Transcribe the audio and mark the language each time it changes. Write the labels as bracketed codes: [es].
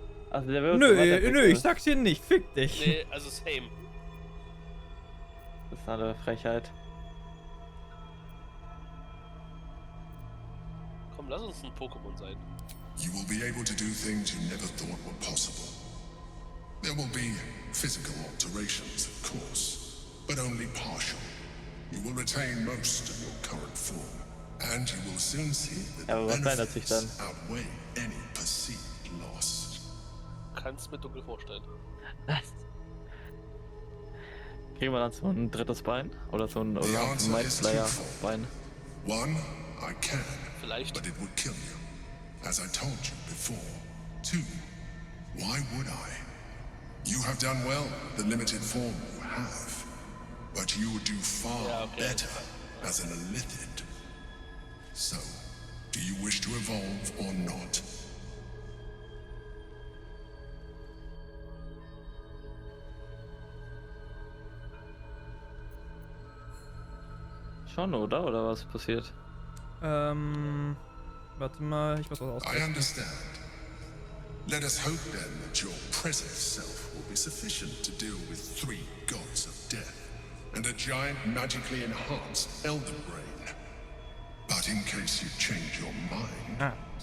[de] Also der wird Nö, ich sag's dir nicht, fick dich. Nee, also same. Das ist eine Frechheit. Komm, lass uns ein Pokémon sein. [en] You will be able to do things you never thought were possible. There will be physical alterations, of course, but only partial. You will retain most of your current form, and you will soon see that the benefits outweigh any perceived loss. [de] Kannst mir dunkel vorstellen. Kriegen wir dann so ein drittes Bein? Oder so ein Mindslayer-Bein? [en] One, I can, [de] vielleicht, [en] but it would kill you, as I told you before. Two, why would I? You have done well, the limited form you have. But you would do far better as an illithid. So, do you wish to evolve or not? [de] Schon, oder? Oder was passiert? Warte mal, ich muss was ausrechnen. [en] I understand. Let us hope then that your present self will be sufficient to deal with 3 gods of death and a giant magically enhanced Elder Brain. But in case you change your mind...